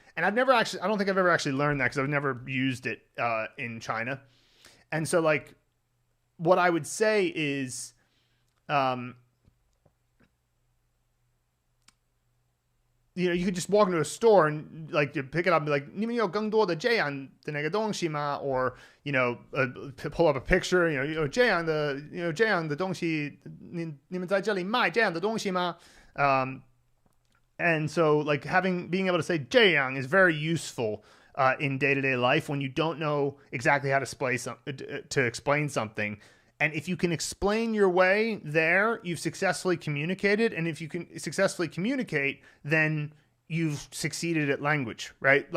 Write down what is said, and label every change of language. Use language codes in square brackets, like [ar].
[en] And I don't think I've ever actually learned that because I've never used it in China. And so like, what I would say is, you could just walk into a store and like you pick it up and be like, [zh] 你们有更多的这样的那个东西吗? [en] Or, pull up a picture, [zh] 这样的东西, 你们在这里卖这样的东西吗? [en] And so like being able to say 这样 is very useful in day-to-day life when you don't know exactly how to explain something. And if you can explain your way there, you've successfully communicated. And if you can successfully communicate, then you've succeeded at language, right?